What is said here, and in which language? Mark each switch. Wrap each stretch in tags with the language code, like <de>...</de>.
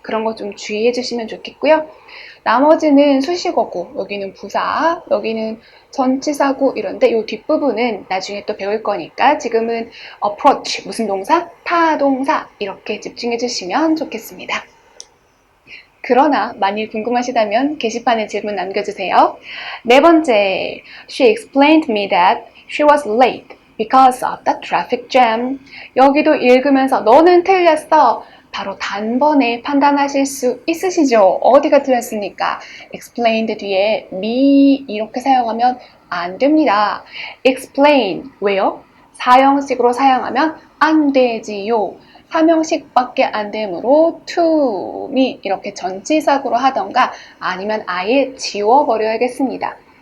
<ko>그런 거 좀 주의해 주시면 좋겠고요. 나머지는 수식어고, 여기는 부사, 여기는 전치사고 이런데 이 뒷부분은 나중에 또 배울 거니까 지금은 approach, 무슨 동사? 타동사 이렇게 집중해 주시면 좋겠습니다. 그러나 만일 궁금하시다면 게시판에 질문 남겨주세요. 네 번째,</ko> <en>She explained me that she was late because of the traffic jam.</en> <ko>여기도 읽으면서 너는 틀렸어. 바로 단번에 판단하실 수 있으시죠? 어디가 틀렸습니까? explained 뒤에 me 이렇게 사용하면 안 됩니다. explain 왜요? 사형식으로 사용하면 안 되지요. 3형식밖에 안 되므로 to me 이렇게 전치사구로 하던가 아니면 아예 지워버려야겠습니다.</ko>